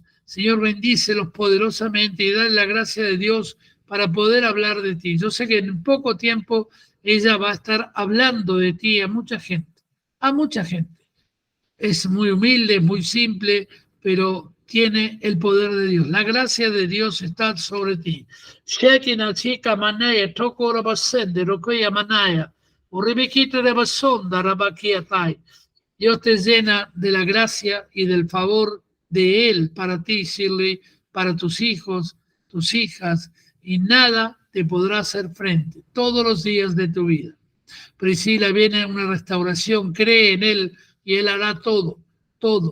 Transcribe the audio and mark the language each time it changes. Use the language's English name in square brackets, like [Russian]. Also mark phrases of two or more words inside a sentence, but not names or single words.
[Spanish] Señor, bendícelos poderosamente y dale la gracia de Dios para poder hablar de ti. Yo sé que en poco tiempo ella va a estar hablando de ti a mucha gente, a mucha gente. Es muy humilde, muy simple, pero tiene el poder de Dios. La gracia de Dios está sobre ti. Shekinah chica manaya, toko rabasende, rokoya manaya, uribikito rabasonda, rabakiatai. Dios te llena de la gracia y del favor de Él para ti, Shirley, para tus hijos, tus hijas, y nada te podrá hacer frente todos los días de tu vida. Priscila, viene una restauración, cree en Él y Él hará todo, todo.